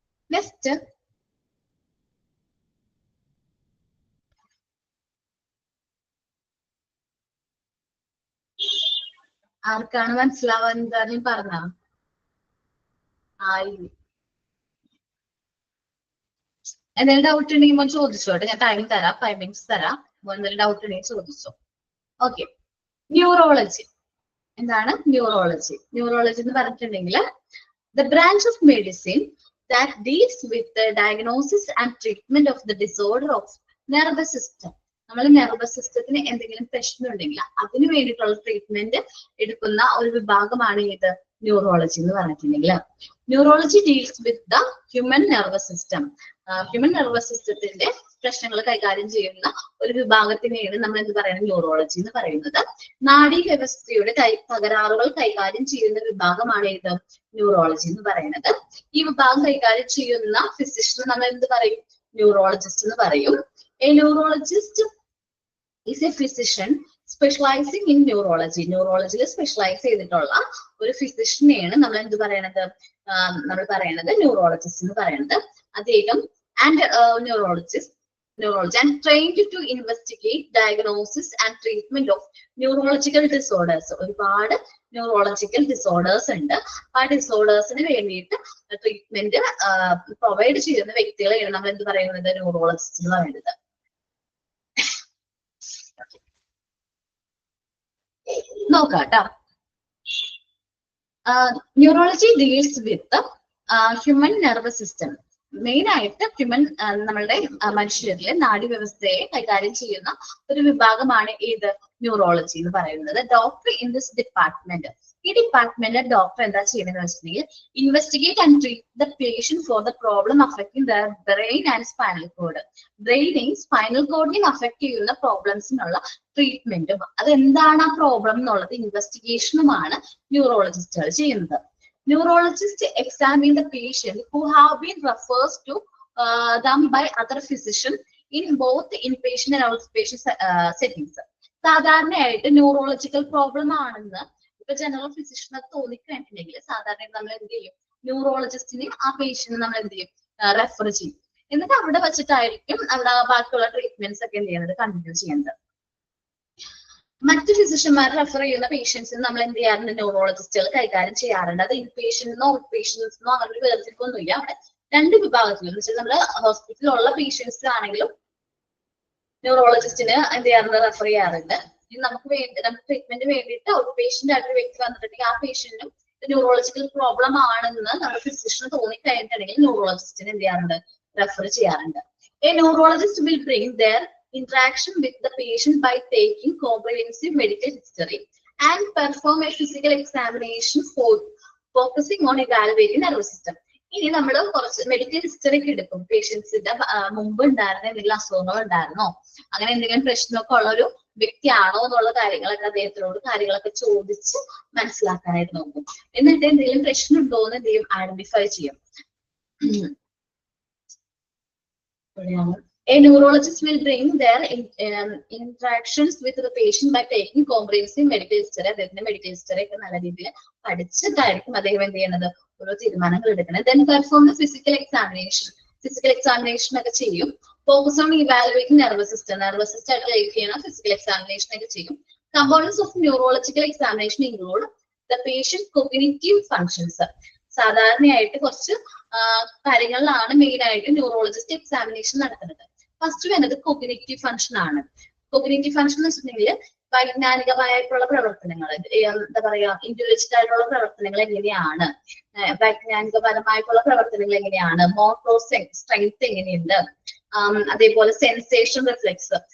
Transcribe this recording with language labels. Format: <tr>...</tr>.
<ml>Next ആർക്കാണ് മനസ്സിലാവാൻ എന്തായാലും പറഞ്ഞ എന്തെങ്കിലും ഡൗട്ട് ഉണ്ടെങ്കിൽ ചോദിച്ചോട്ടെ, ഞാൻ ടൈം തരാം,</ml> <en>5 minutes</en> <ml>തരാം. എന്തെങ്കിലും ഡൗട്ട് ഉണ്ടെങ്കിൽ ചോദിച്ചോ. ഓക്കെ, ന്യൂറോളജി എന്താണ്? ന്യൂറോളജി എന്ന് പറഞ്ഞിട്ടുണ്ടെങ്കിൽ</ml> <en>the branch of medicine that deals with the diagnosis and treatment of the disorder of nervous system.</en> <ml>നമ്മൾ നെർവസ് സിസ്റ്റത്തിന് എന്തെങ്കിലും പ്രശ്നം ഉണ്ടെങ്കിൽ അതിന് വേണ്ടിയിട്ടുള്ള ട്രീറ്റ്മെന്റ് എടുക്കുന്ന ഒരു വിഭാഗമാണ് ഇത് ന്യൂറോളജി എന്ന് പറഞ്ഞിട്ടുണ്ടെങ്കിൽ.</ml> <en>Neurology deals with the human nervous system.</en> <ml>Human nervous സിസ്റ്റത്തിന്റെ പ്രശ്നങ്ങൾ കൈകാര്യം ചെയ്യുന്ന ഒരു വിഭാഗത്തിനെയാണ് നമ്മൾ എന്ത് പറയുന്നത്, ന്യൂറോളജി എന്ന് പറയുന്നത്. നാഡീ വ്യവസ്ഥയുടെ തകരാറുകൾ കൈകാര്യം ചെയ്യുന്ന വിഭാഗമാണ് ഇത് ന്യൂറോളജി എന്ന് പറയുന്നത്. ഈ വിഭാഗം കൈകാര്യം ചെയ്യുന്ന ഫിസിഷ്യനെ നമ്മൾ എന്ത് പറയും, ന്യൂറോളജിസ്റ്റ് എന്ന് പറയും.</ml> <en>A neurologist is a physician specializing in neurology.</en> <ml>ന്യൂറോളജിയിൽ specialise ചെയ്തിട്ടുള്ള ഒരു ഫിസിഷ്യനെയാണ് നമ്മൾ എന്ത് പറയണത്, നമ്മൾ പറയണത് ന്യൂറോളജിസ്റ്റ് എന്ന് പറയുന്നത്. അദ്ദേഹം</ml> <en>Neurology and trained to investigate, diagnosis and treatment of neurological disorders.</en> <ml>ഒരുപാട് ന്യൂറോളജിക്കൽ ഡിസോർഡേഴ്സ് ഉണ്ട്. ആ ഡിസോർഡേഴ്സിന് വേണ്ടിയിട്ട് ട്രീറ്റ്മെന്റ് പ്രൊവൈഡ് ചെയ്യുന്ന വ്യക്തികളെയാണ് നമ്മൾ എന്ത് പറയുന്നത്, ന്യൂറോളജിസ്റ്റ് എന്ന് പറയുന്നത്. നോക്കാം കേട്ടോ.</ml> <en>Neurology deals with human nervous system.</en> <ml>Main ആയിട്ട് ഹ്യൂമൻ നമ്മളുടെ മനുഷ്യരിലെ നാഡീവ്യവസ്ഥയെ കൈകാര്യം ചെയ്യുന്ന ഒരു വിഭാഗമാണ് ഏത്, ന്യൂറോളജി എന്ന് പറയുന്നത്.</ml> <en>doctor in this department</en> <ml>ഈ ഡിപ്പാർട്ട്മെന്റിലെ ഡോക്ടർ എന്താ ചെയ്യുന്നത് വെച്ചിട്ടുണ്ടെങ്കിൽ</ml> <en>Investigate and treat the patient for the problem affecting the brain and spinal cord.</en> <ml>ബ്രെയിനെയും spinal കോഡിനെയും affect ചെയ്യുന്ന പ്രോബ്ലംസിനുള്ള ട്രീറ്റ്മെന്റും അതെന്താണ് ആ പ്രോബ്ലം എന്നുള്ളത് ഇൻവെസ്റ്റിഗേഷനുമാണ് ന്യൂറോളജിസ്റ്റുകൾ ചെയ്യുന്നത്.</ml> <en>Neurologists examine the patient who have been referred to them by other physicians in both inpatient and outpatient settings.</en> <ml>സാധാരണയായിട്ട് neurological problem ആണെന്ന് ഇപ്പൊ general ഫിസിഷ്യനെ തോന്നിക്കഴിഞ്ഞിട്ടുണ്ടെങ്കിൽ സാധാരണ നമ്മൾ എന്ത് ചെയ്യും, ന്യൂറോളജിസ്റ്റിനെ ആ പേഷ്യന്റ് നമ്മൾ എന്ത് ചെയ്യും, റെഫർ ചെയ്യും. എന്നിട്ട് അവിടെ വെച്ചിട്ടായിരിക്കും അവിടെ ബാക്കിയുള്ള ട്രീറ്റ്മെന്റ്സ് ഒക്കെ എന്ത് ചെയ്യുന്നത്, കണ്ടിന്യൂ ചെയ്യുന്നത്. മറ്റ് ഫിസിഷ്യന്മാർ റെഫർ ചെയ്യുന്ന പേഷ്യൻസിന് നമ്മൾ എന്ത് ചെയ്യാറുണ്ട്, ന്യൂറോളജിസ്റ്റുകൾ കൈകാര്യം ചെയ്യാറുണ്ട്. അത് ഇൻപേഷ്യൻസിനോ ഔട്ട് പേഷ്യൻസിനോ അങ്ങനെ ഒരു വേർതിരിവൊന്നുമില്ല. അവിടെ രണ്ട് വിഭാഗത്തിലും എന്ന് വെച്ചാൽ നമ്മുടെ ഹോസ്പിറ്റലിലുള്ള പേഷ്യൻസിനാണെങ്കിലും ന്യൂറോളജിസ്റ്റിന് എന്ത് ചെയ്യാറുണ്ട്, റെഫർ ചെയ്യാറുണ്ട്. നമുക്ക് ട്രീറ്റ്മെന്റ് വേണ്ടിയിട്ട് ഔട്ട് പേഷ്യന്റ് ആയിട്ടൊരു വ്യക്തി വന്നിട്ടുണ്ടെങ്കിൽ ആ പേഷ്യന്റിനും ന്യൂറോളജിക്കൽ പ്രോബ്ലം ആണെന്ന് നമ്മുടെ ഫിസിഷ്യന് തോന്നിക്കഴിഞ്ഞിട്ടുണ്ടെങ്കിൽ ന്യൂറോളജിസ്റ്റിന് എന്ത് ചെയ്യാറുണ്ട്, റെഫർ ചെയ്യാറുണ്ട്.</ml> <en>A neurologist will bring their interaction with the patient by taking comprehensive medical history and perform a physical examination focusing on evaluating nervous system.</en> <ml>ഇനി നമ്മൾ കുറച്ച് മെഡിക്കൽ ഹിസ്റ്ററി ഒക്കെ എടുക്കും. പേഷ്യൻസിന്റെ മുമ്പ് ഉണ്ടായിരുന്ന എന്തെങ്കിലും അസുഖങ്ങൾ ഉണ്ടായിരുന്നോ, അങ്ങനെ എന്തെങ്കിലും പ്രശ്നമൊക്കെ ഉള്ള ഒരു വ്യക്തിയാണോ എന്നുള്ള കാര്യങ്ങളൊക്കെ അദ്ദേഹത്തിനോട് കാര്യങ്ങളൊക്കെ ചോദിച്ച് മനസ്സിലാക്കാനായിട്ട് നോക്കും. എന്നിട്ട് എന്തെങ്കിലും പ്രശ്നം ഉണ്ടോ എന്ന് എന്ത് ചെയ്യും, ഐഡന്റിഫൈ ചെയ്യും.</ml> <en>A neurologist will bring their interactions with the patient by taking comprehensive medical history.</en> <ml>അദ്ദേഹത്തിന്റെ മെഡിക്കൽ ഹിസ്റ്ററി ഒക്കെ നല്ല രീതിയിൽ പഠിച്ചിട്ടായിരിക്കും അദ്ദേഹം എന്ത് ചെയ്യുന്നത്, ഓരോ തീരുമാനങ്ങൾ എടുക്കുന്നത്.</ml> <en>Then perform the physical examination.</en> <ml>Physical examination ഒക്കെ ചെയ്യും.</ml> <en>Focus on evaluating nervous system.</en> <ml>Nervous system ആയിട്ട് റിലേറ്റ് ചെയ്യുന്ന ഫിസിക്കൽ എക്സാമിനേഷൻ ഒക്കെ ചെയ്യും.</ml> <en>Components of neurological examination include the patient cognitive functions.</en> <ml>സാധാരണയായിട്ട് കുറച്ച് കാര്യങ്ങളിലാണ് മെയിൻ ആയിട്ട് ന്യൂറോളജിസ്റ്റ് എക്സാമിനേഷൻ നടത്തുന്നത്. ഫസ്റ്റ് വേണ്ടത് കോഗ്നിറ്റീവ് ഫംഗ്ഷൻ ആണ്. കോഗ്നിറ്റീവ് ഫംഗ്ഷൻ എന്ന് വെച്ചിട്ടുണ്ടെങ്കിൽ വൈജ്ഞാനികമായിട്ടുള്ള പ്രവർത്തനങ്ങൾ, എന്താ പറയാ, ഇന്റലിജന്റ് ആയിട്ടുള്ള പ്രവർത്തനങ്ങൾ എങ്ങനെയാണ്, വൈജ്ഞാനികപരമായിട്ടുള്ള പ്രവർത്തനങ്ങൾ എങ്ങനെയാണ്, മോട്ടോർ സ്ട്രെങ്ത് എങ്ങനെയുണ്ട്, അതേപോലെ സെൻസേഷൻ റിഫ്ലെക്സ്.</ml>